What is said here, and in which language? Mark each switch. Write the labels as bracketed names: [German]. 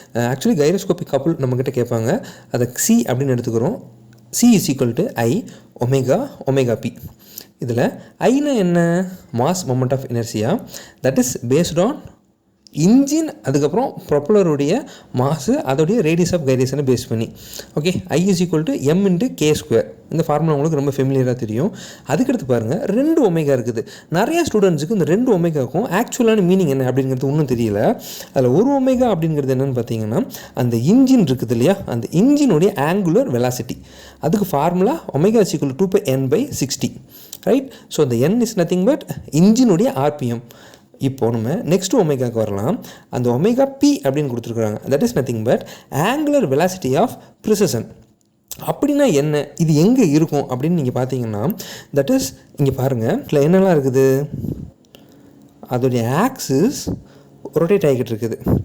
[Tamil] Actually gyroscopic couple நம்மக்கிட்ட கேட்பாங்க. அதை சி அப்படின்னு எடுத்துக்கிறோம். C = I ω ω P. இதில் ஐனா என்ன? Mass moment of inertia, [English] that is based on engine [Tamil] அதுக்கப்புறம் ப்ரொப்பலருடைய மாசு அதோடைய ரேடியஸ் ஆஃப் கைரேஷனை பேஸ் பண்ணி. [English] Okay, I is equal to m into k square. [Tamil] இந்த ஃபார்முலா உங்களுக்கு ரொம்ப ஃபெமிலியராக தெரியும். அதுக்கடுத்து பாருங்கள், 2 ஒமேகா இருக்குது. நிறைய ஸ்டூடெண்ட்ஸுக்கு இந்த 2 ஒமேகாவுக்கும் ஆக்சுவலான மீனிங் என்ன அப்படிங்கிறது ஒன்றும் தெரியல. அதில் 1 ஒமேகா அப்படிங்கிறது என்னென்னு பார்த்தீங்கன்னா, அந்த இன்ஜின் இருக்குது இல்லையா, அந்த இன்ஜினுடைய ஆங்குலர் வெலாசிட்டி. [English] அதுக்கு formula omega is equal to 2πn/60. Right. [Tamil] So அந்த [English] n is nothing but [Tamil] இன்ஜினுடைய RPM. இப்போ நம்ம நெக்ஸ்ட் ஒமேகாவுக்கு வரலாம். அந்த ஒமேகா பி அப்படின்னு கொடுத்துருக்குறாங்க. [English] That is nothing but angular velocity of precession. [Tamil] அப்படின்னா என்ன, இது எங்கே இருக்கும் அப்படின்னு நீங்கள் பார்த்தீங்கன்னா, [English] that is [Tamil] இங்கே பாருங்கள், இல்லை என்னெல்லாம் இருக்குது, அதோடைய ஆக்சிஸ் ரொட்டேட் ஆகிக்கிட்டு இருக்குது.